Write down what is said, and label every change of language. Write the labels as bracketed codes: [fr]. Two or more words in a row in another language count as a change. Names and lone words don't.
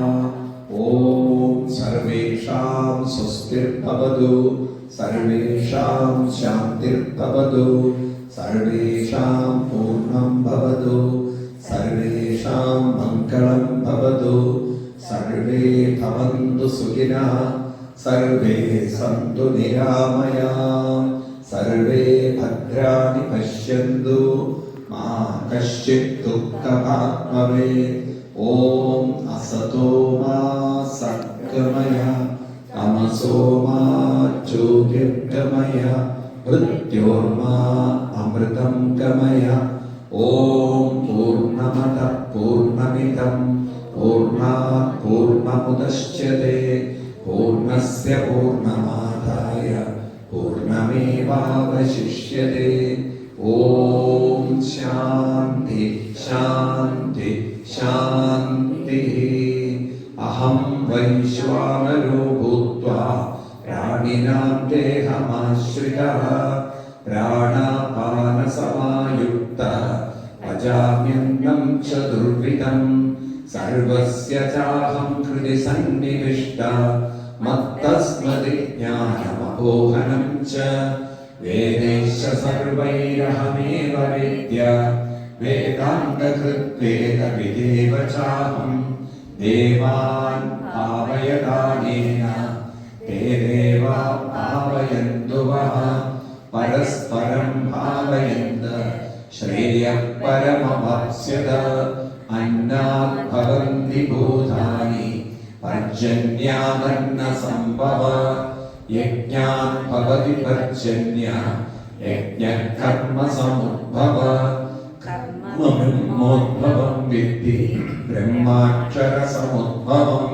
[sa] ഓം സർവേഷാം സ്വസ്തിർഭവതു സർവേഷാം ശാന്തിർഭവതു സർവേഷാം പൂർണ്ണം ഭവതു സർവേഷാം മംഗളം ഭവതു സർവേ ഭവന്തു സുഖിനഃ സർവേ സന്തു നിരാമയാഃ സർവേ ഭദ്രാണി പശ്യന്തു മാ കശ്ചിത് ദുഃഖഭാഗ് ഭവേത്. ഓം അസതോ മാ സദ്ഗമയ തമസോ മാ ജ്യോതിർഗമയ മൃത്യോർമാ അമൃതം ഗമയ. ഓം പൂർണ്ണമദഃ പൂർണ്ണമിദം പൂർണ്ണാത് പൂർണ്ണമുദച്യത്തെ പൂർണ്ണസ്യ പൂർണ്ണമാദായ പൂർണ്ണമേവാവശിഷ്യത്തെ. ഓം ശാന്തി ശാന്തി ശാന്തി. അഹം വൈശ്വാനരോ ഭൂത്വാ പ്രാണിനാം ദേഹമാശ്രിതഃ പ്രാണാപാനസമായുക്തഃ പചാമ്യന്നം ചതുർവിധം സർവസ്യ ചാഹം ഹൃദി സന്നിവിഷ്ടഃ മത്തസ്മൃതി ജ്ഞാനമപോഹനം ച വേദൈശ്ച സർവൈരഹമേവ വേദ്യ വേദാന്തകൃത്വേദവിദേവ ചാഹം ദേവാൻ ഭാവയദാനേന ते देवा भावयन्तु वः परस्परं भावयन्त श्रेयः परमवाप्स्यत. अन्नात् भवन्ति भूतानि पर्जन्यादन्नसम्भव यज्ञात् भवति पर्जन्यः यज्ञः कर्मसमुद्भव ब्रह्मोद्भवं विद्धि ब्रह्माक्षरसमुद्भवम्.